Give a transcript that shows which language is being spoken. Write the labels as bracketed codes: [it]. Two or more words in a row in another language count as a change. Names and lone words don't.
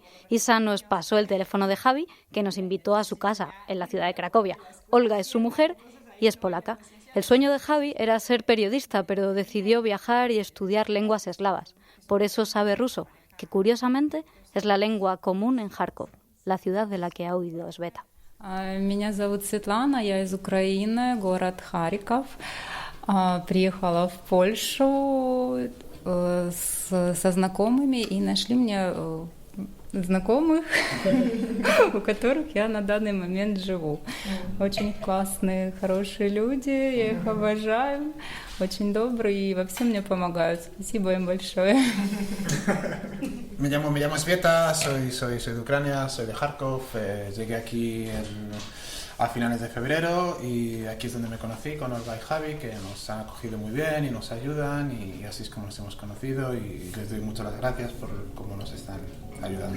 [es] Isa nos pasó el teléfono de Javi, que nos invitó a su casa en la ciudad de Cracovia. Olga es su mujer y es polaca. El sueño de Javi era ser periodista, pero decidió viajar y estudiar lenguas eslavas. Por eso sabe ruso, que curiosamente es la lengua común en Kharkov, la ciudad de la que ha huido Sveta. [ru] Меня зовут Светлана, я из Украины, город Харьков. Приехала в Польшу со знакомыми и нашли мне знакомых, у которых я на данный момент живу. Очень классные, хорошие люди, я их обожаю, очень добрые и во всем мне помогают. Спасибо им большое. [es] Me llamo Sveta, soy de Ucrania, soy de Kharkov, llegué aquí a finales de febrero y aquí es donde me conocí con Olga y Javi, que nos han acogido muy bien y nos ayudan y así es como nos hemos conocido y les doy muchas las gracias por cómo nos están ayudando.